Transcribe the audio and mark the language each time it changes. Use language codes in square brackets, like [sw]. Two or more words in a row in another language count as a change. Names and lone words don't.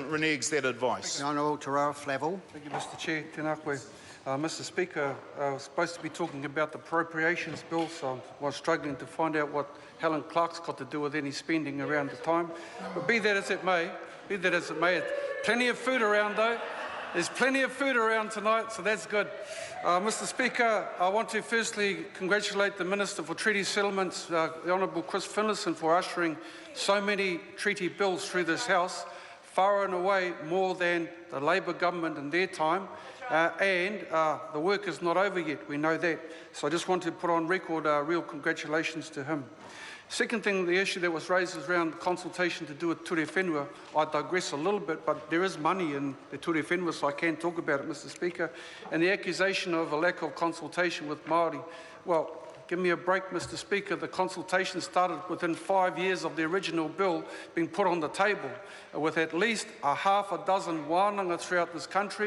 [en] reneges that advice. Honourable Te Rao Flavel. Thank you, Mr Chair. [mi] Tēnā koe. [en] Mr Speaker, I was supposed to be talking about the appropriations bill, so I was struggling to find out what Helen Clark's got to do with any spending around the time. But be that as it may, plenty of food around though. There's plenty of food around tonight, so that's good. Mr Speaker, I want to firstly congratulate the Minister for Treaty Settlements, the Honourable Chris Finlayson, for ushering so many treaty bills through this House, far and away more than the Labour government in their time. And the work is not over yet, we know that. So I just want to put on record real congratulations to him. Second thing, the issue that was raised is around consultation to do with [mi] ture whenua. [en] I digress a little bit, but there is money in the [mi] ture whenua, [en] so I can talk about it, Mr Speaker. And the accusation of a lack of consultation with Māori. Well, give me a break, Mr Speaker. The consultation started within 5 years of the original bill being put on the table, with at least half a dozen wānanga throughout this country.